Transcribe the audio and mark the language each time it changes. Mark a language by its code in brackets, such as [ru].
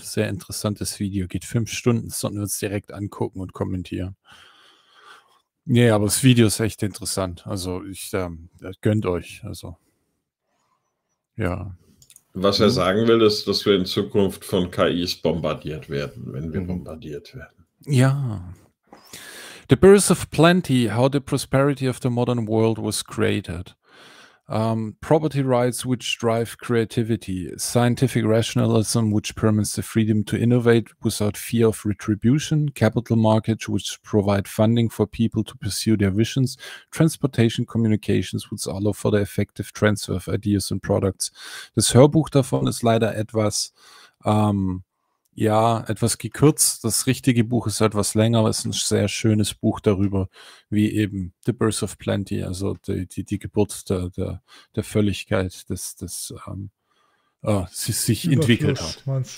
[de] Sehr interessantes Video, geht 5 Stunden, das sollten wir uns direkt angucken und kommentieren. Nee, aber das Video ist echt interessant, also das gönnt euch, also, ja. Was er sagen will, ist, dass wir in Zukunft von KIs bombardiert werden, wenn wir bombardiert werden. Ja. [en] The Birth of Plenty, How the Prosperity of the Modern World Was Created. Property Rights, Which Drive Creativity. Scientific Rationalism, Which Permits the Freedom to Innovate Without Fear of Retribution. Capital Markets, Which Provide Funding for People to Pursue Their Visions. Transportation Communications, Which Allow for the Effective Transfer of Ideas and Products. [de] Das Hörbuch davon ist leider etwas etwas gekürzt. Das richtige Buch ist etwas länger, aber es ist ein sehr schönes Buch darüber, wie eben The Birth of Plenty, also die Geburt der Völligkeit, sich Überfluss, entwickelt hat.